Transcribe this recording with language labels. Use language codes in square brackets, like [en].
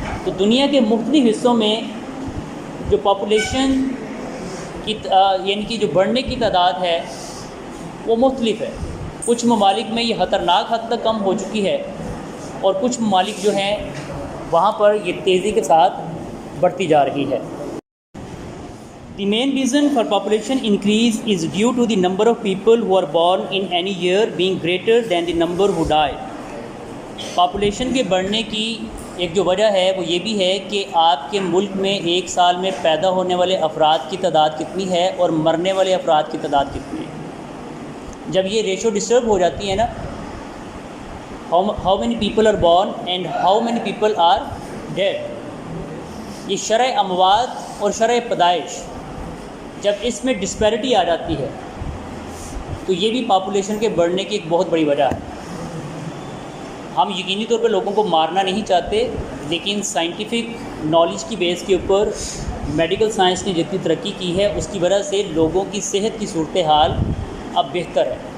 [ur] تو دنیا کے مختلف حصوں میں جو پاپولیشن کی یعنی کہ جو بڑھنے کی تعداد ہے وہ مختلف ہے. کچھ ممالک میں یہ خطرناک حد تک کم ہو چکی ہے اور کچھ ممالک جو ہیں وہاں پر یہ تیزی کے ساتھ بڑھتی جا رہی ہے. [en] The main reason for population increase is due to the number of people who are born in any year being greater than the number who die. [ur] Population کے بڑھنے کی ایک جو وجہ ہے وہ یہ بھی ہے کہ آپ کے ملک میں ایک سال میں پیدا ہونے والے افراد کی تعداد کتنی ہے اور مرنے والے افراد کی تعداد کتنی ہے. جب یہ ریشو ڈسٹرب ہو جاتی ہے نا، [en] how many people are born and how many people are dead. [ur] یہ شرح اموات اور شرح پیدائش جب اس میں ڈسپیرٹی آ جاتی ہے تو یہ بھی پاپولیشن کے بڑھنے کی ایک بہت بڑی وجہ ہے. ہم یقینی طور پہ لوگوں کو مارنا نہیں چاہتے، لیکن سائنٹیفک نالج کی بیس کے اوپر میڈیکل سائنس نے جتنی ترقی کی ہے اس کی وجہ سے لوگوں کی صحت کی صورتحال اب بہتر ہے.